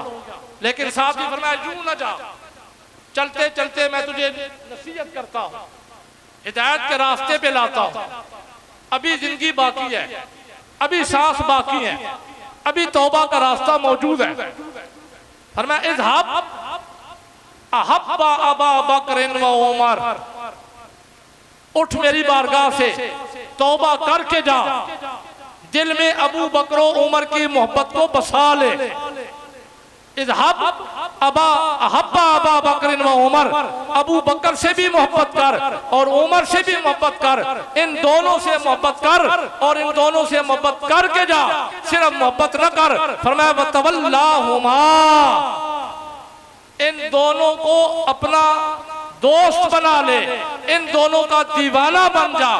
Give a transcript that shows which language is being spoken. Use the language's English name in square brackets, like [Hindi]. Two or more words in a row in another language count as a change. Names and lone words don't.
[Hindi] लेकिन साथ ही फरमाया यूं ना जा, चलते चलते मैं तुझे नसीहत करता हूं, हिदायत के रास्ते पे लाता हूं, अभी जिंदगी बाकी है, अभी सांस बाकी है, अभी तौबा का रास्ता मौजूद है। फरमाया [Arabic] اذهب أحب أبا بكر وعمر, [Hindi] उठ मेरी बारगाह से तौबा करके जा, दिल में अबू बकर उमर की मोहब्बत को बसा ले। [Arabic] اذهب أحب أبا بكر وعمر, [Hindi] अबू बकर से भी मोहब्बत कर और उमर से भी मोहब्बत कर, इन दोनों से मोहब्बत कर और इन दोनों से मोहब्बत करके जा, सिर्फ मोहब्बत न कर। फरमाया वतवल्लाहुमा, इन दोनों को अपना दोस्त बना ले, इन दोनों का दीवाना बन जा।